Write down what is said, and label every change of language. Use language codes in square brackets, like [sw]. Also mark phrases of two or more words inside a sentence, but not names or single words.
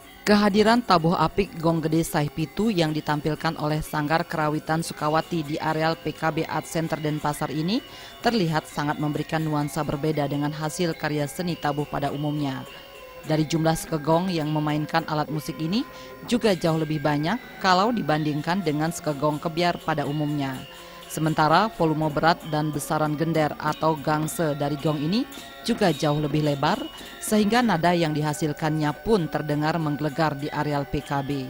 [id] Kehadiran tabuh apik Gong Gede Sai Pitu yang ditampilkan oleh Sanggar Kerawitan Sukawati di areal PKB Art Center Denpasar ini terlihat sangat memberikan nuansa berbeda dengan hasil karya seni tabuh pada umumnya. Dari jumlah skegong yang memainkan alat musik ini juga jauh lebih banyak kalau dibandingkan dengan skegong kebiar pada umumnya. Sementara volume berat dan besaran gender atau gangse dari gong ini juga jauh lebih lebar sehingga nada yang dihasilkannya pun terdengar menggelegar di areal PKB.